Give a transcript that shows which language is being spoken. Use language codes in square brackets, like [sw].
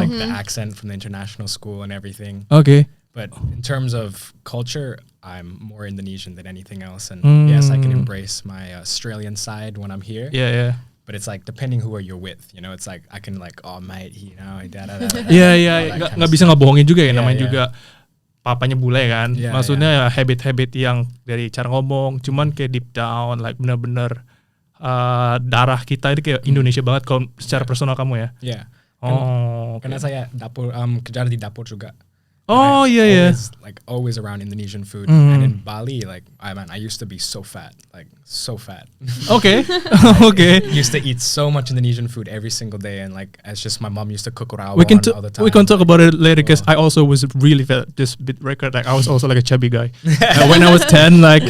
[en] Like the accent from the international school and everything. Okay. But in terms of culture, I'm more Indonesian than anything else. And yes, I can embrace my Australian side when I'm here. Yeah. But it's like depending who are you with, you know. It's like I can like, oh mate, you know, [id] Iya. Nggak bisa ngebohongin juga ya, namanya juga papanya bule kan. Maksudnya habit-habit yang dari cara ngomong, cuman kayak deep down, like bener-bener darah kita itu kayak Indonesia banget kalau secara personal kamu ya. Iya. Karena saya kerja di dapur juga. [en] Oh yeah. Like always around Indonesian food. And in Bali, like I used to be so fat. Okay. Used to eat so much Indonesian food every single day, and like it's just my mom used to cook rawon all the time. We can talk about it later because I also was really fat. Just bit record, like I was also like a chubby guy when I was 10.